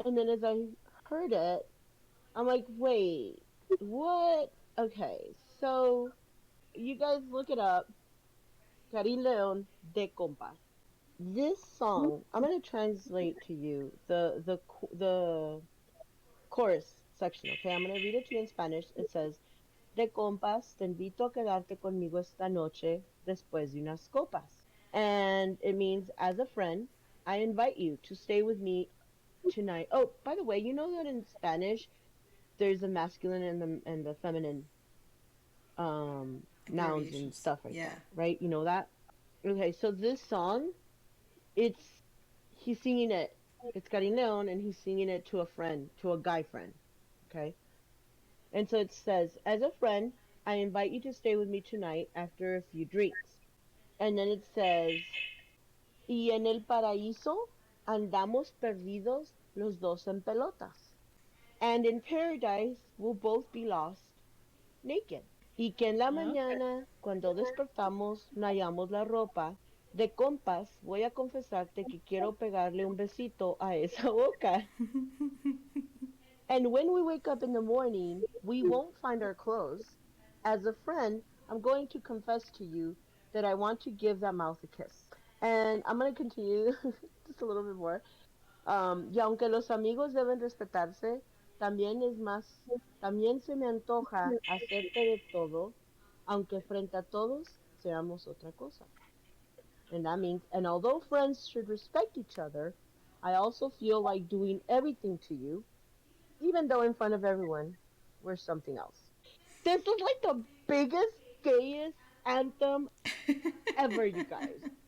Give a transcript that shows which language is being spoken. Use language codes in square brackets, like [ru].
[en] And then as I heard it, I'm like, wait, what? Okay, so you guys look it up. Karin Leon de Compas. This song, I'm gonna translate to you the chorus section. Okay, I'm gonna read it to you in Spanish. It says, [es] "De compas, te invito a quedarte conmigo esta noche después de unas copas." [en] And it means, as a friend, I invite you to stay with me tonight. Oh, by the way, you know that in Spanish there's a masculine and the feminine nouns and Abbreviations. stuff like Yeah. that, right? You know that? Okay, so this song, it's he's singing it. It's Karin Leon, and he's singing it to a friend, to a guy friend. Okay, and so it says, "As a friend, I invite you to stay with me tonight after a few drinks." And then it says, [es] "Y en el paraíso andamos perdidos los dos en pelotas. [en] And in paradise we'll both be lost naked. [es] Y que en la [en] Okay. [es] mañana, cuando despertamos, no hallamos la ropa. De compas, voy a confesarte que quiero pegarle un besito a esa boca. [en] And when we wake up in the morning, we won't find our clothes. As a friend, I'm going to confess to you that I want to give that mouth a kiss." And I'm going to continue just a little bit more. [es] Y aunque los amigos deben respetarse, también se me antoja hacerte de todo, aunque frente a todos seamos otra cosa. [en] And that means, and although friends should respect each other, I also feel like doing everything to you, even though in front of everyone, we're something else. This is like the biggest, gayest anthem ever, you guys.